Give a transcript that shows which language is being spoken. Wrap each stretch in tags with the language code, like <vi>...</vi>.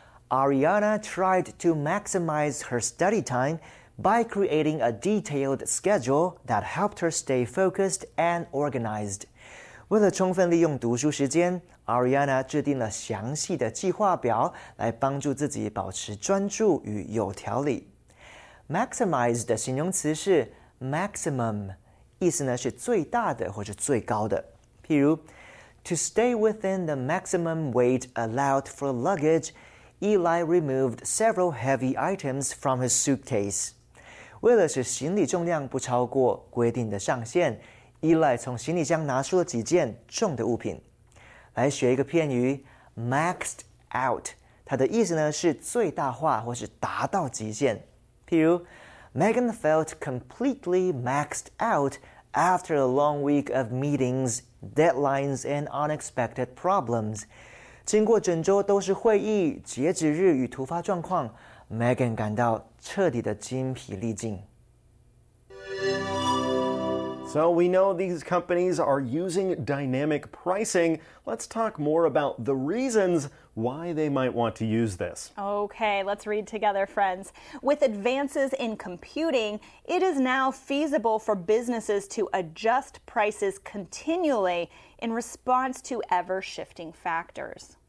<en>Ariana tried to maximize her study time by creating a detailed schedule that helped her stay focused and organized.</en> <zh>为了充分利用读书时间， Ariana 制定了详细的计划表来帮助自己保持专注与有条理。 Maximize 的形容词是 maximum， 意思呢是最大的或是最高的。譬如</zh> <en>,to stay within the maximum weight allowed for luggage,Eli removed several heavy items from his suitcase.</en> <zh>为了使行李重量不超过规定的上限， Eli 从行李箱拿出了几件重的物品。来学一个片语 ,maxed out. 它的意思呢是最大化或是达到极限。譬如</zh> <en>,Megan felt completely maxed out after a long week of meetings, deadlines, and unexpected problems.</en> <zh>经过整周都是会议、截止日与突发状况， Megan 感到彻底的精疲力尽。</zh> <en>So we know these companies are using dynamic pricing. Let's talk more about the reasons why they might want to use this. Okay, let's read together, friends. With advances in computing, it is now feasible for businesses to adjust prices continually in response to ever-shifting factors.</en>